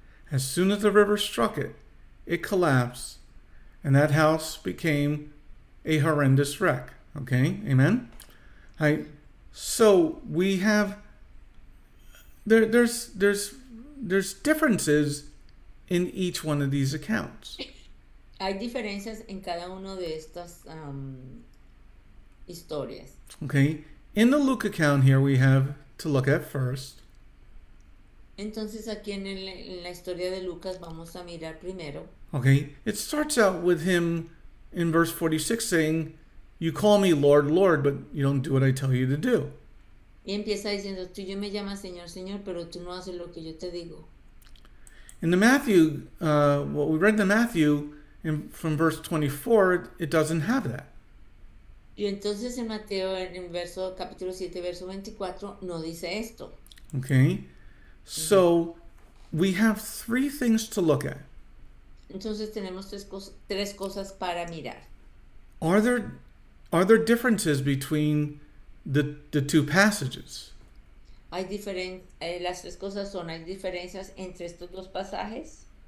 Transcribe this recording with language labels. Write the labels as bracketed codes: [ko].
[en] As soon as the river struck it, it collapsed, and that house became a horrendous wreck. Okay, amen? So we have there's differences in each one of these accounts. [es] Hay diferencias en cada uno de estas historias. [en] Okay, in the Luke account here we have to look at first. [es] Entonces aquí en la historia de Lucas vamos a mirar primero. [en] Okay, it starts out with him in verse 46 saying, "You call me Lord, Lord, but you don't do what I tell you to do." [es] Y empieza diciendo, tú yo me llamas Señor, Señor, pero tú no haces lo que yo te digo. [en] In the Matthew, what we read in the Matthew, from verse 24, it doesn't have that. [es] Y entonces en Mateo, en verso capítulo 7, verso 24, no dice esto. [en] Okay, so we have three things to look at. [es] Entonces tenemos tres cosas para mirar. [en] Are there differences between the two passages? [es] Las tres cosas son, hay diferencias entre estos dos pasajes.